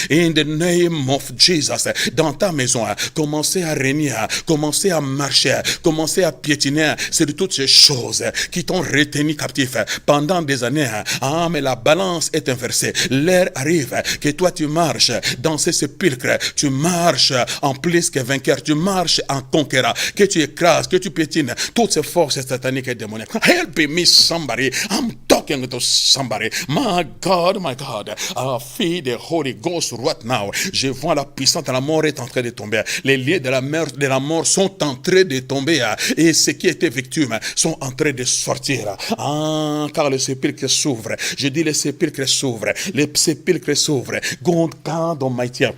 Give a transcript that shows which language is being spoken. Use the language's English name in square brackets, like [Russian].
[English] In the name of Jesus, [French] dans ta maison, commencez à régner, commencez à marcher, commencez à piétiner sur toutes ces choses qui t'ont retenu captif pendant des années. Mais la balance est inversée. L'heure arrive que toi tu marches dans ces sépulcres, tu marches en plus que vainqueur, tu marches en conquérant, que tu écrases, que tu piétines toutes ces forces sataniques et démoniaques. [English] Help me somebody, I'm talking talking to somebody. My God, I feel the Holy Ghost right now. [French] Je vois la puissance de la mort est en train de tomber. Les liens de la mort sont en train de tomber. Et ceux qui étaient victimes sont en train de sortir. Car le sépulcre s'ouvre. Je dis les sépulcres s'ouvrent. Les sépulcres s'ouvrent. [English] God Almighty.